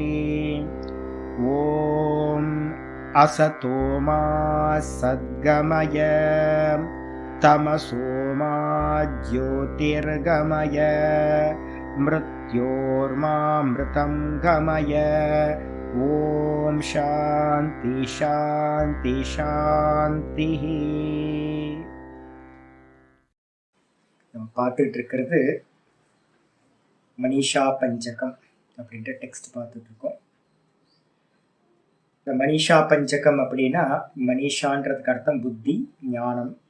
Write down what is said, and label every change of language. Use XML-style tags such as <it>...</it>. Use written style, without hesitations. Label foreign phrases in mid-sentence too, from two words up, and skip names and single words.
<sa>ॐ असतो मा सद्गमय तमसो मा ज्योतिर्गमय मृत्योर्मामृतं गमय। ॐ शान्ति शान्ति शान्तिः।</sa> <ta>நம்ம பார்த்துட்டு இருக்கிறது மனிஷா பஞ்சகம் அப்படின்ற டெக்ஸ்ட் பார்த்துட்டு இருக்கோம். இந்த மனிஷா பஞ்சகம் அப்படின்னா மனிஷான்றதுக்கு அர்த்தம் புத்தி, ஞானம்.</ta>